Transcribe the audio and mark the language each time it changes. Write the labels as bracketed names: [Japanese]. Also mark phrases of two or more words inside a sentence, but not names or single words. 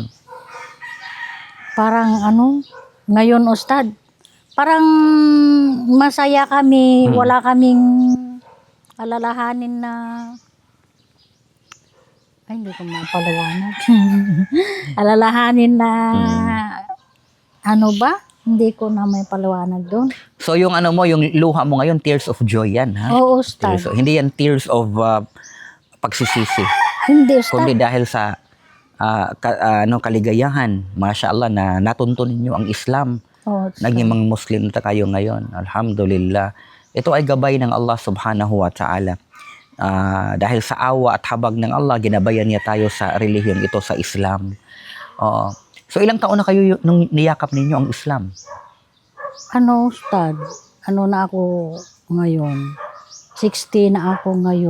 [Filipino] Parang ngayon, Ustad, parang masaya kami, wala kaming alalahanin na, hindi ko mapaliwanag. Alalahanin na, hindi ko na may paliwanag doon. So yung yung luha mo ngayon, [English] tears of joy [Filipino] yan, ha? Oo, Ustad. Hindi yan [English] tears of [Filipino] pagsisisi. Hindi, Ustad. Kundi dahil sa kaligayahan, mashallah, na natuntun ninyo ang Islam. Oo, Ustad. Naging mga Muslim na kayo ngayon. Alhamdulillah. Ito ay gabay ng [Arabic] الله سبحانه وتعالى. [Filipino] Dahil sa awa at habag ng Allah, ginabayan niya tayo sa relihiyong ito, sa Islam. So ilang taon na kayo nung niyakap ninyo ang Islam? Ustad? Na ako ngayon? 60 na ako ngayon.